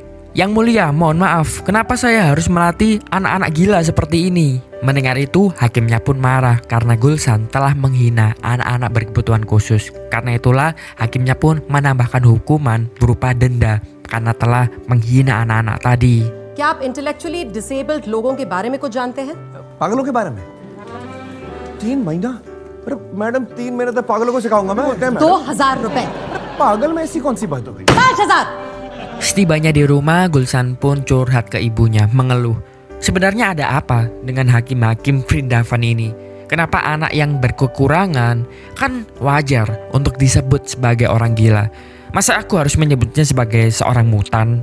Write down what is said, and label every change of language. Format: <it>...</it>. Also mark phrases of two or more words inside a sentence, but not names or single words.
<id>Yang mulia, mohon maaf, kenapa saya harus melatih anak-anak gila seperti ini? Mendengar itu, hakimnya pun marah karena Gulsan telah menghina anak-anak berkebutuhan khusus. Karena itulah, hakimnya pun menambahkan hukuman berupa denda karena telah menghina anak-anak tadi.</id> <hi>क्या आप</hi> <en>intellectually disabled</en> <hi>लोगों के बारे में कुछ जानते हैं? पागलों के बारे में 3 महीना? अरे मैडम 3 महीने तक पागलों को सिखाऊंगा मैं। 2,000 रुपए। पागल में ऐसी कौन सी बात हो गई? 5,000।</hi> <id>Setibanya di rumah, Gulsan pun curhat ke ibunya, mengeluh. Sebenarnya ada apa dengan hakim-hakim Vrindavan ini? Kenapa anak yang berkekurangan kan wajar untuk disebut sebagai orang gila? Masa aku harus menyebutnya sebagai seorang mutan?</id>